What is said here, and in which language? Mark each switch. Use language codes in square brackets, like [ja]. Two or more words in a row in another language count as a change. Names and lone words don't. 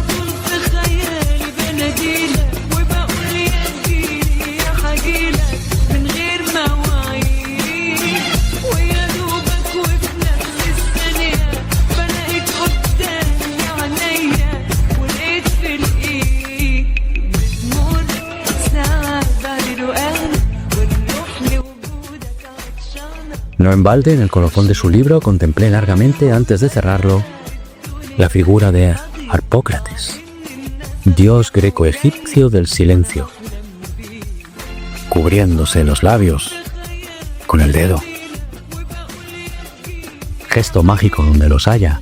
[ar] طول في خيالي بناديلك وبقول يا تجيلي يا حجيلك من غير مواعيد ويا دوبك وفي نفس الثانية بلاقيك قدامي عينيا ولقيت في الايد بتمر ساعات بعد الوقت والروح لوجودك عطشانة [es] No en balde, en el colofón de su libro, contemplé largamente, antes de cerrarlo, la figura de Harpócrates, dios greco-egipcio del silencio, cubriéndose los labios con el dedo. Gesto mágico donde los haya.